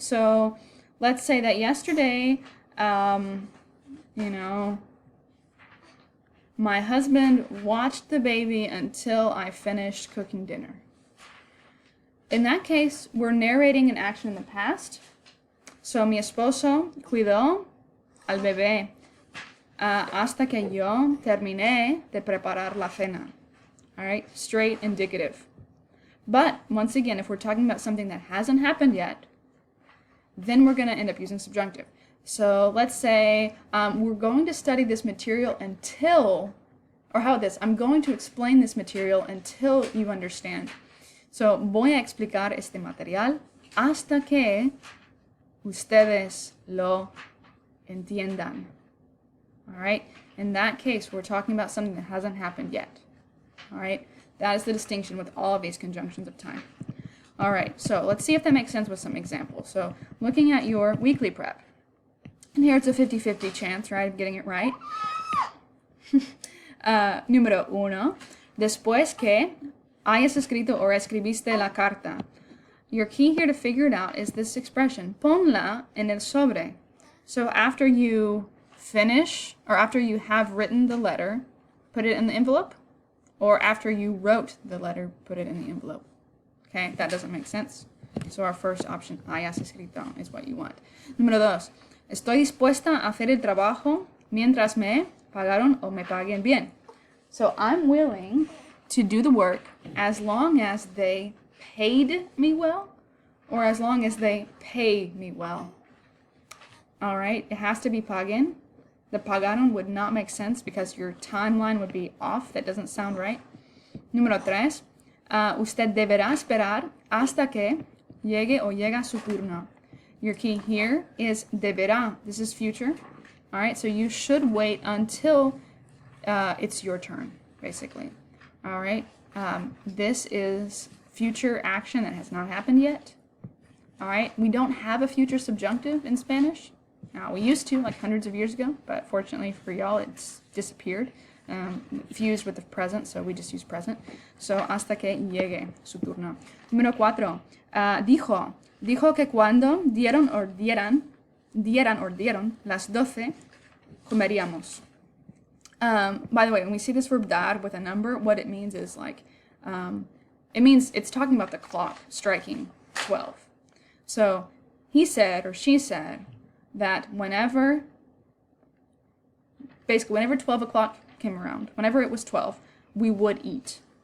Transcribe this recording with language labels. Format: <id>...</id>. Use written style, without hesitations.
<en>So let's say that yesterday, my husband watched the baby until I finished cooking dinner. In that case, we're narrating an action in the past.</en> <es>So mi esposo cuidó al bebé hasta que yo terminé de preparar la cena.</es> <en>All right, straight indicative. But once again, if we're talking about something that hasn't happened yet, then we're going to end up using subjunctive. So let's say we're going to study this material until, or how about this? I'm going to explain this material until you understand.</en> <es>So voy a explicar este material hasta que ustedes lo entiendan.</es> <en>All right? In that case, we're talking about something that hasn't happened yet. All right? That is the distinction with all of these conjunctions of time. All right, so let's see if that makes sense with some examples. So looking at your weekly prep. And here it's a 50-50 chance, right, of getting it right.</en> <es>Número 1. Después que hayas escrito o escribiste la carta.</es> <en>Your key here to figure it out is this expression.</en> <es>Ponla en el sobre.</es> <en>So after you finish, or after you have written the letter, put it in the envelope. Or after you wrote the letter, put it in the envelope. Okay, that doesn't make sense. So our first option, hayas escrito, is what you want.</en> <es>Número 2. Estoy dispuesta a hacer el trabajo mientras me pagaron o me paguen bien.</es> <en>So I'm willing to do the work as long as they paid me well, or as long as they pay me well. All right, it has to be paguen. The pagaron would not make sense because your timeline would be off. That doesn't sound right.</en> <es>Número 3. Usted deberá esperar hasta que llegue o llega su turno.</es> <en>Your key here is deberá. This is future. All right, so you should wait until it's your turn, basically. All right, this is future action that has not happened yet. All right, we don't have a future subjunctive in Spanish. Now, we used to, like hundreds of years ago, but fortunately for y'all, it's disappeared, fused with the present, so we just use present. So,</en> <es>hasta que llegue su turno. Número 4. Dijo que cuando dieron las 12, comeríamos.</es> <en>By the way, when we see this verb dar with a number, what it means is like, it means it's talking about the clock striking 12. So, he said, or she said, that whenever 12 o'clock came around, whenever it was 12, we would eat.</en>